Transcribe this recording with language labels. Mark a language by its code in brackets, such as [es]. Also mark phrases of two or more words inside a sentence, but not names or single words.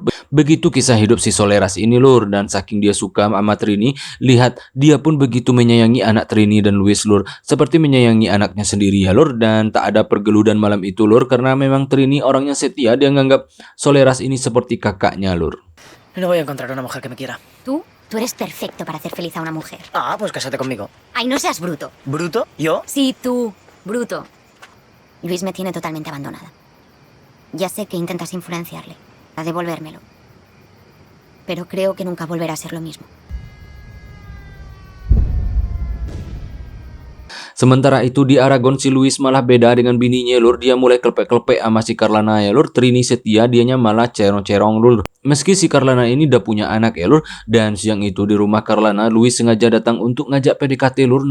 [id] Begitu kisah hidup si Soleras ini lur, dan saking dia suka sama Trini, lihat dia pun begitu menyayangi anak Trini dan Luis lur, seperti menyayangi anaknya sendiri ya lur. Dan tak ada pergeludan malam itu lur, karena memang Trini orangnya setia, dia nganggap Soleras ini seperti kakaknya lur. [es] No voy a encontrar una mujer que me quiera. Tú eres perfecto para hacer feliz a una mujer. Ah, pues cásate conmigo. Ay, no seas bruto. ¿Bruto? ¿Yo? Sí, tú, bruto. Luis me tiene totalmente abandonada. Ya sé que intentas influenciarle, a devolvérmelo. Pero creo que nunca volverá a ser lo mismo. [id] Sementara itu di Aragon si Luis malah beda dengan bininya lur. Dia mulai klepek-klepek sama si Carlana ya lur. Trini setia, dianya malah cerong-cerong lur. Meski si Carlana ini udah punya anak ya lur. Dan siang itu di rumah Carlana, Luis sengaja datang untuk ngajak PDKT lur.